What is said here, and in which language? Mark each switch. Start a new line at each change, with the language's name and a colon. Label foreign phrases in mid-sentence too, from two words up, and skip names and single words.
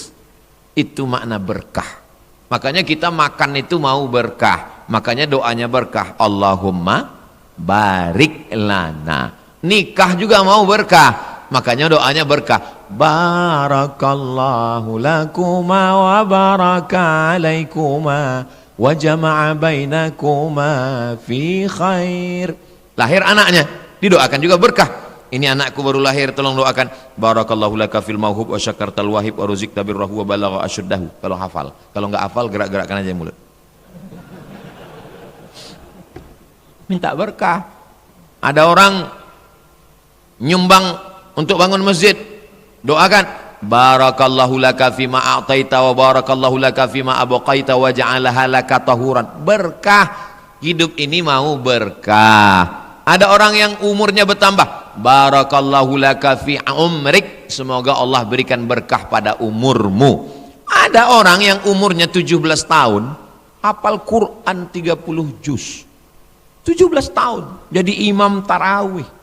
Indonesian: Itu makna berkah. Makanya kita makan itu mau berkah, makanya doanya berkah.
Arabic: اللهم بارك لنا.
Indonesian: Nikah juga mau berkah, makanya doanya berkah.
Arabic: بارك الله لكما وبارك عليكما وجمع بينكما في خير.
Indonesian: Lahir anaknya, didoakan juga berkah. Ini anakku baru lahir, tolong doakan.
Arabic: بارك الله لك في الموهوب وشكرت الواهب ورزقت بره وبلغ أشده.
Indonesian: Kalau hafal, kalau nggak hafal gerak-gerakkan aja mulut. Minta berkah. Ada orang nyumbang untuk bangun masjid, doakan
Arabic: بارك الله لك فيما أعطيت وبارك الله لك فيما أبقيت وجعلها لك طهورا.
Indonesian: Berkah, hidup ini mau berkah. Ada orang yang umurnya bertambah,
Arabic: بارك الله لك في عمرك,
Indonesian: semoga Allah berikan berkah pada umurmu. Ada orang yang umurnya 17 tahun hafal Quran 30 juz, 17 tahun jadi imam tarawih.